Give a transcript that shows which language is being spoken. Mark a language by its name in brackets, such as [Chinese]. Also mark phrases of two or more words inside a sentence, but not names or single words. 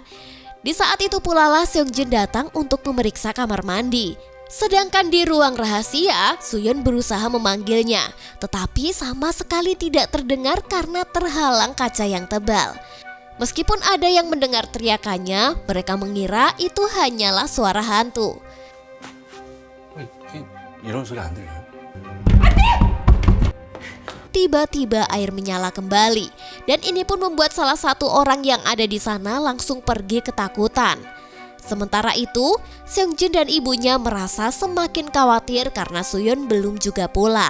[Indonesian] Di saat itu pula lah Seongjin datang untuk memeriksa kamar mandi. Sedangkan di ruang rahasia, Soyeon berusaha memanggilnya, tetapi sama sekali tidak terdengar karena terhalang kaca yang tebal. Meskipun ada yang mendengar teriakannya, mereka mengira itu hanyalah suara hantu. [Korean] 이런 소리 안 들려요? [Indonesian] Tiba-tiba air menyala kembali, dan ini pun membuat salah satu orang yang ada di sana langsung pergi ketakutan. Sementara itu, Seongjin dan ibunya merasa semakin khawatir karena Soyeon belum juga pulang.